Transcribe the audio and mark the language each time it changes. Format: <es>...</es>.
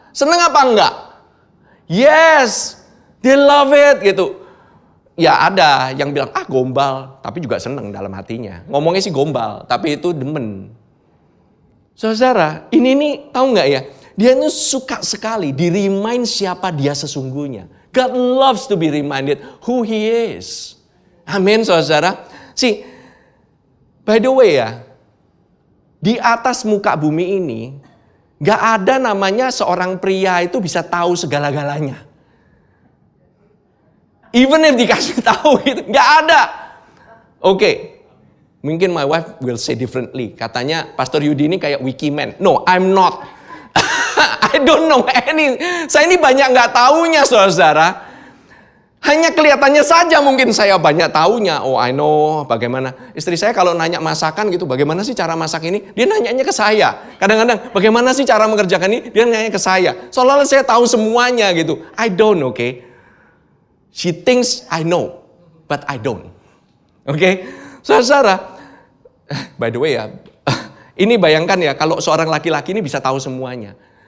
<id>Seneng apa enggak?</id> <en>Yes, they love it gitu.</en> <id>Ya ada yang bilang, gombal, tapi juga seneng dalam hatinya. Ngomongnya sih gombal, tapi itu demen. Saudara, ini nih tahu nggak ya? Dia ini suka sekali di-remind siapa dia sesungguhnya.</id> <en>God loves to be reminded who He is.</en> <id>Amin, saudara.</id> <en>See, by the way</en> <id>ya, di atas muka bumi ini, nggak ada namanya seorang pria itu bisa tahu segala-galanya.</id> <en>Even if</en> <id>dikasih tahu gitu, nggak ada. Oke. Mungkin</id> <en>my wife will say differently.</en> <id>Katanya Pastor Yudi ini kayak wikiman.</id> <en>No, I'm not. I don't know any.</en> <id>Saya ini banyak nggak taunya, saudara. Hanya kelihatannya saja mungkin saya banyak taunya.</id> <en>Oh, I know</en> <id>bagaimana. Istri saya kalau nanya masakan gitu, bagaimana sih cara masak ini? Dia nanyanya ke saya. Kadang-kadang, bagaimana sih cara mengerjakan ini? Dia nanya ke saya. Seolah-olah saya tahu semuanya gitu.</id> <en>I don't, okay? She thinks I know, but I don't. Oke?</en> <id>Saudara,</id> <en>by the way</en> <id>ya, ini bayangkan ya kalau seorang laki-laki ini bisa tahu semuanya.</id>